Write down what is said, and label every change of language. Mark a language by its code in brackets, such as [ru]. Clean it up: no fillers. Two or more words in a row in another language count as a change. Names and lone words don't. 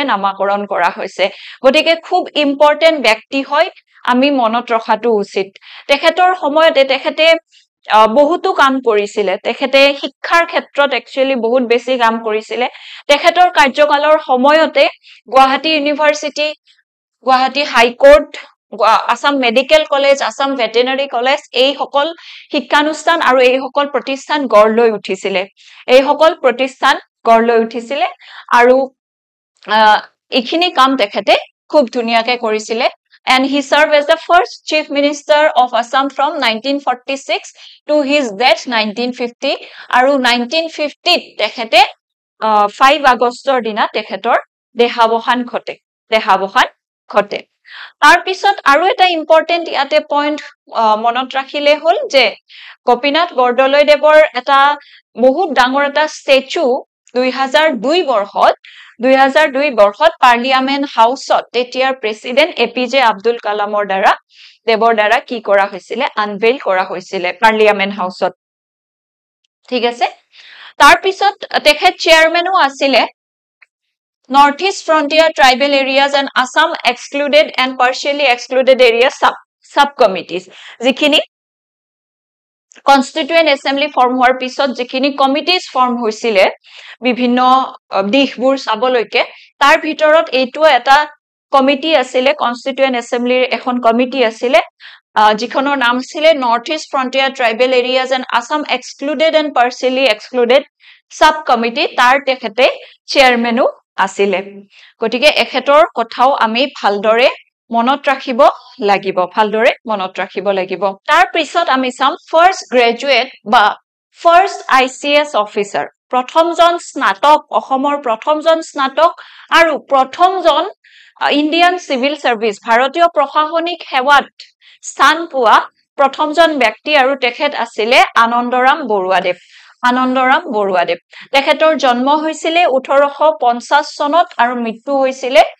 [as] নামাকৰণ কৰা হৈছে গতিকে খুব ইম্পৰ্টেন্ট ব্যক্তি হয় আমি মনত ৰখাটো উচিত তেখেতৰ সময়তে তেখেতে বহুতো কাম কৰিছিলে তেখেতে শিক্ষাৰ ক্ষেত্ৰত একচুয়ালি বহুত বেছি কাম কৰিছিলে তেখেতৰ কাৰ্যকালৰ সময়তে গুৱাহাটী ইউনিভাৰ্সিটি গুৱাহাটী হাই কোৰ্ট আসাম মেডিকেল কলেজ আসাম ভেটেনাৰী কলেজ এই সকল শিক্ষানুষ্ঠান আৰু এই সকল প্ৰতিষ্ঠান গঢ় লৈ উঠিছিলে আৰু এইখিনি কাম তেখেতে খুব ধুনিয়াকে কৰিছিলে [en] and he served as the first chief minister of Assam from 1946 to his death 1950 [as] আৰু 1950 তেখেতে 5 আগষ্টৰ দিনা তেখেতৰ দেহাৱসান ঘটে তাৰ পিছত আৰু এটা ইম্পৰ্টেন্ট ইয়াতে পইণ্ট মনত ৰাখিলে হল যে গোপীনাথ বৰদলৈদেৱৰ এটা বহুত ডাঙৰ এটা ষ্টেচু 2002 বৰ্ষত পাৰ্লিয়ামেন্ট হাউচত তেতিয়াৰ প্ৰেসিডেন্ট এপিজে আব্দুল কালামৰ দেৱৰ দ্বাৰা কি কৰা হৈছিলে আনভেইল কৰা হৈছিলে পাৰ্লিয়ামেন্ট হাউচত ঠিক আছে তাৰ পিছত তেখেত চেয়াৰম্যানও আছিলে [en] North East Frontier Tribal Areas and Assam Excluded and Partially Excluded Areas Subcommittees [as] যিখিনি Constituent Assembly form হোৱাৰ পিছত যিখিনি [en] committees form [as] হৈছিলে বিভিন্ন দিশবোৰ চাবলৈকে তাৰ ভিতৰত এইটো এটা কমিটি আছিলে Constituent Assembly এখন কমিটি আছিলে যিখনৰ নাম ছিল North East Frontier Tribal Areas and Assam Excluded and Partially Excluded Subcommittee তাৰ তেখেতে চেয়াৰম্যানও আছিলে গটিকে এখেতৰ কথাও আমি ভালদৰে মনত ৰাখিব লাগিব তাৰ পিছত আমি চাম [en] first graduate [as] বা [en] first ICS officer [as] প্ৰথমজন স্নাতক অসমৰ প্ৰথমজন স্নাতক আৰু প্ৰথমজন ইন্ডিয়ান সিভিল সাৰ্ভিস ভাৰতীয় প্ৰশাসনিক সেৱাত স্থান পোৱা প্ৰথমজন ব্যক্তি আৰু তেখেত আছিলে আনন্দৰাম বৰুৱাদেৱ তেখেতৰ জন্ম হৈছিল 1850 চনত আৰু মৃত্যু হৈছিল